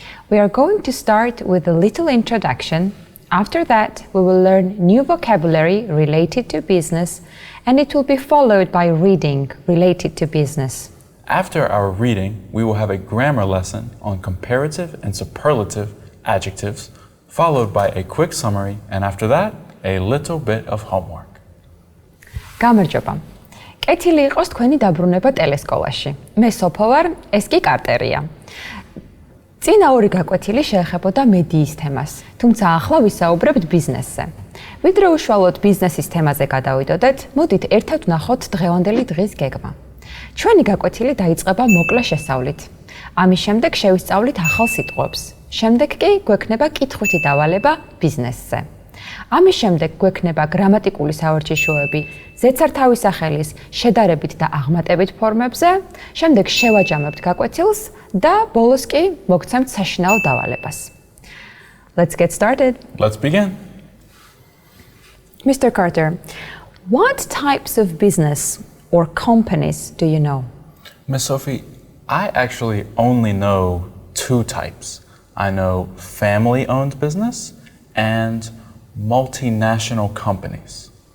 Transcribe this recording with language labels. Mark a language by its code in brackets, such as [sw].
[en] We are going to start with a little introduction. After that, we will learn new vocabulary related to business, and it will be followed by reading related to business. after our reading, we will have a grammar lesson on comparative and superlative adjectives, followed by a quick summary, and after that, a little bit of homework. [ka] გამარჯობა. კეთილი იყოს თქვენი დაბრუნება ტელესკოლაში. მე სოფო ვარ, ეს კი კარტერია. წინა ორი გაკვეთილი შეეხებოდა მედიის თემას, თუმცა ახლა ვისაუბრებთ ბიზნესზე. ვიდრე უშუალოდ ბიზნესის თემაზე გადავიდოდეთ, მოდით ერთად ვნახოთ დღევანდელი დღის გეგმა. ჩვენი გაკვეთილი დაიწყება მოკლე შესწავლით. ამის შემდეგ შევისწავლით ახალ სიტყვებს. შემდეგ კი გვექნება კითხვითი დავალება ბიზნესზე. ამის შემდეგ გვექნება გრამატიკული სავარჯიშოები ზეცართავის სახელის შედარებით და აღმატებით ფორმებზე, შემდეგ შევაჯამებთ გაკვეთილს და ბოლოს კი მოგცემთ საშინაო დავალებას. [en] Let's get started. Let's begin. Mr. Carter, what types of business or companies do you know? Miss Sophie, I actually only know two types. I know family-owned business and multinational companies.